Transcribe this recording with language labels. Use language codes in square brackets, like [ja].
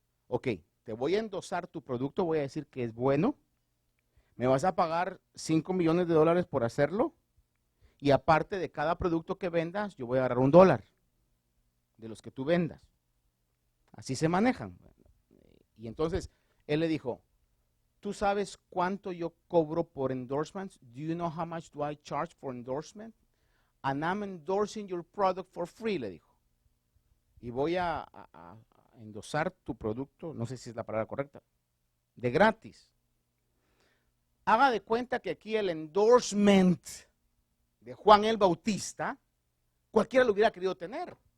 [es] Ok, te voy a endosar tu producto, voy a decir que es bueno, me vas a pagar 5 millones de dólares por hacerlo, y aparte de cada producto que vendas, yo voy a agarrar $1 de los que tú vendas. Así se manejan. Y entonces él le dijo, ¿tú sabes cuánto yo cobro por endorsements? [en] Do you know how much do I charge for endorsement? And I'm endorsing your product for free, [es] le dijo. Y voy a endosar tu producto, no sé si es la palabra correcta, de gratis. Haga de cuenta que aquí el endorsement de Juan el Bautista, cualquiera lo hubiera querido tener.